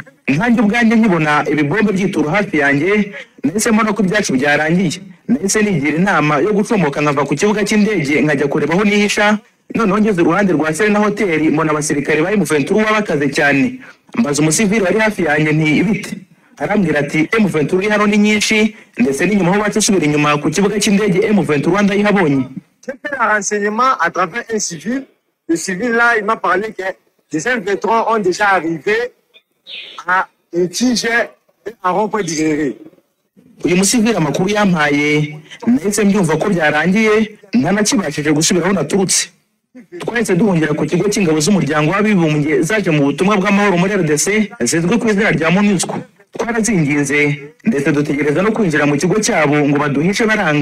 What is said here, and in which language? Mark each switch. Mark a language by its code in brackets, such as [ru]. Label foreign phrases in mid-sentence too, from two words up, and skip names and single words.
[rw] Nkanjye ubwanjye nkibona ibibombe byituru hafi yanjye nahise mbona ko ibyacu byarangiye, nahise nigira inama yo gucomoka nkava ku kibuga cy'indege nkajya kurebaho nihisha, none ngeze uruhande rwa Serena Hotel mbona abasirikare bari M23 bakaze cyane mbaza umusivili wari hafi yanjye nti ibite arambwira ati M23 hano ni nyinshi ndetse n'inyuma ho bacisubira inyuma ku kibuga cy'indege M23 ndayihabonye. [fr] J'ai fait un renseignement à travers un civil. Le civil là, il m'a parlé que les M23 ont déjà arrivé à Tige et à Rond-Point d'Igere. [rw] Uyu musivili amakuru yampaye nahise mbyumva ko byarangiye ntanakibashije gusubiraho naturutse. Twahise duhungira ku kigo cy'ingabo z'umuryango w'abibumbye zaje mu butumwa bw'amahoro muri RDC zizwi ku izina rya MONUSCO. Twarazinginze ndetse dutegereza no kwinjira mu kigo cyabo ngo baduhishe baranga.